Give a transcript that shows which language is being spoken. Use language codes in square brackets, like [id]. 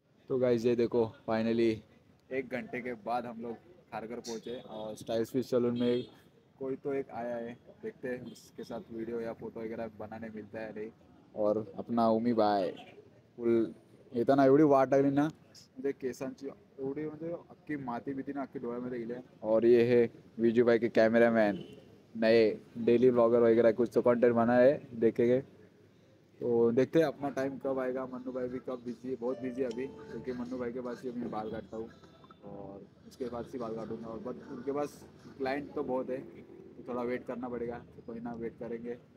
[hi] तो गाइस ये देखो फाइनली 1 घंटे के बाद हम लोग खारघर पहुंचे और स्टाइल स्विच सैलून में कोई तो एक आया है. देखते हैं उसके साथ वीडियो या फोटो वगैरह बनाने मिलता है नहीं. और अपना [mr] उमी बाय फुल येताना एवढी वाट लागली ना म्हणजे केसांची एवढी म्हणजे अख्खी माती बिती ना अख्खी डोळ्यामध्ये गेली. [hi] और ये है विजू भाई के कैमरामैन नए डेली ब्लॉगर वगैरह कुछ तो कंटेंट बना है देखेंगे. तो देखते हैं अपना टाइम कब आएगा. मन्नू भाई भी कब बिजी है बहुत बिजी है अभी क्योंकि मन्नू भाई के पास ही मैं बाल काटता हूँ और उसके पास ही बाल काटूंगा. और बट उनके पास क्लाइंट तो बहुत है तो थोड़ा वेट करना पड़ेगा. तो कोई ना वेट करेंगे.